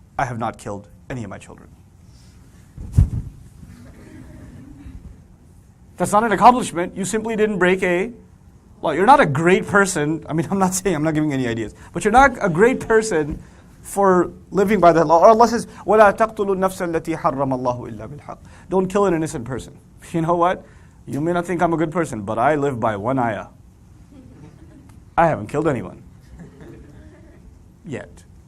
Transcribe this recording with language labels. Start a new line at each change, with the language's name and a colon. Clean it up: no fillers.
English: I have not killed any of my children. That's not an accomplishment. You simply didn't break a law. You're not a great person. I mean, I'm not giving any ideas. But you're not a great person for living by that law. Or Allah says,
Arabic: وَلَا تَقْتُلُوا النَّفْسَ الَّتِي حَرَّمَ اللَّهُ إِلَّا بِالْحَقِّ.
English: Don't kill an innocent person. You know what? You may not think I'm a good person, but I live by one ayah. I haven't killed anyone. Yet.